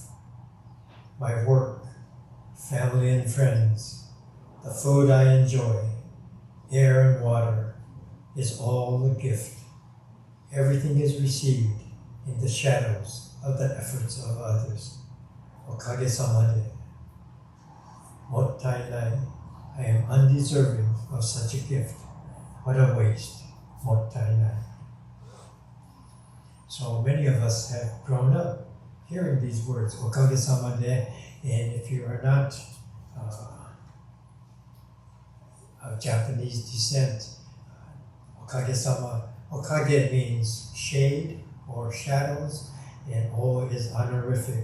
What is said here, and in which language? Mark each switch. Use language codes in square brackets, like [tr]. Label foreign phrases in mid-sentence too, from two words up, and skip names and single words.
[en] My work, family and friends, the food I enjoy, air and water, is all a gift. Everything is received in the shadows of the efforts of others. [ja] おかげさまで。もったいない. [en] I am undeserving of such a gift. What a waste. [ja] もったいない. [en] So many of us have grown up hearing these words, [ja] おかげさまで, [en] and if you are not of Japanese descent, Okage-sama, Okage means shade or shadows, and O is honorific.